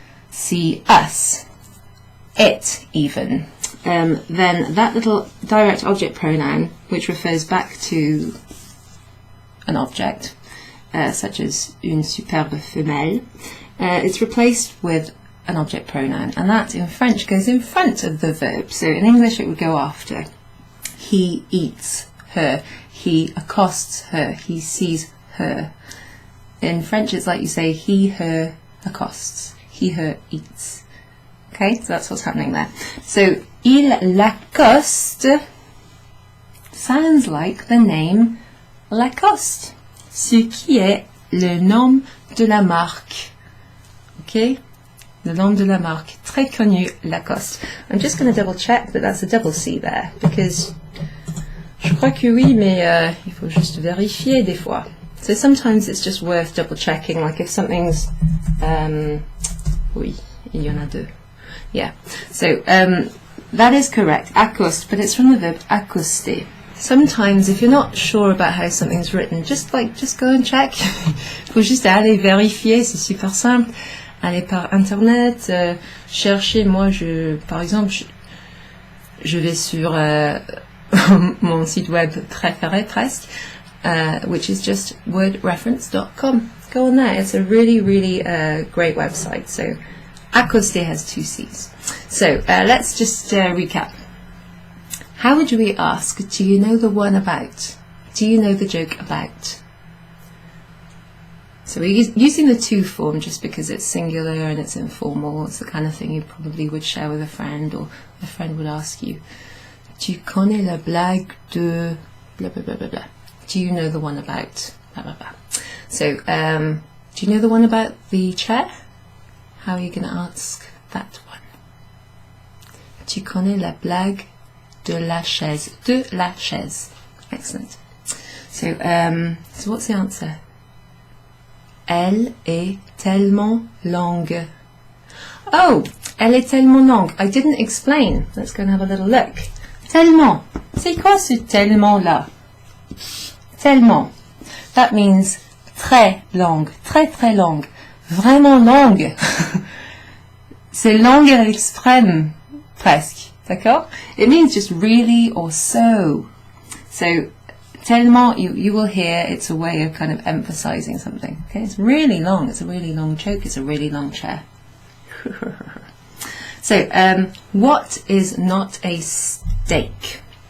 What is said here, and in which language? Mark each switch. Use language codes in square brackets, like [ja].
[en] see us, it even, then that little direct object pronoun, which refers back to an object, such as [fr] une superbe femelle, [en] it's replaced with an object pronoun, and that in French goes in front of the verb. So in English it would go after. He eats her, he accosts her, he sees her. In French it's like you say he, her accosts, he, her eats. Okay, so that's what's happening there. [fr] So il l'accoste [en] sounds like the name [fr] Lacoste, ce qui est le nom de la marque. Okay, le nom de la marque, très connu, Lacoste. [en] I'm just going to double check that that's a double C there, because [fr] je crois que oui, mais il faut juste vérifier des fois. [en] So sometimes it's just worth double checking, like if something's [fr] oui, il y en a deux. [en] Yeah, so that is correct, accoste, but it's from the verb accoster. Sometimes if you're not sure about how something's written, just go and check. [fr] Faut juste aller vérifier, c'est super simple. Aller par internet, chercher. Moi, par exemple, je vais sur mon site web préféré presque, [en] which is just wordreference.com. Go on there. It's a really great website. So accoster has two C's. So let's just recap. How would we ask, do you know the one about? Do you know the joke about? So we're using the to form just because it's singular and it's informal. It's the kind of thing you probably would share with a friend, or a friend would ask you, [fr] tu connais la blague de [en] blah blah blah blah blah. Do you know the one about blah blah blah? So do you know the one about the chair? How are you going to ask that one? [fr] Tu connais la blague de la chaise? De la chaise. Excellent. [en] So what's the answer? [fr] Elle est tellement longue. Oh, elle est tellement longue. [en] I didn't explain. Let's go and have a little look. [fr] Tellement. C'est quoi ce tellement là? Tellement. [en] That means [fr] très longue. Très longue. Vraiment longue. C'est longue à l'extrême, presque. D'accord? [en] It means just really or so. So, tellement, you will hear it's a way of kind of emphasizing something. Okay, it's really long. It's a really long joke. It's a really long chair. So, what is not a steak?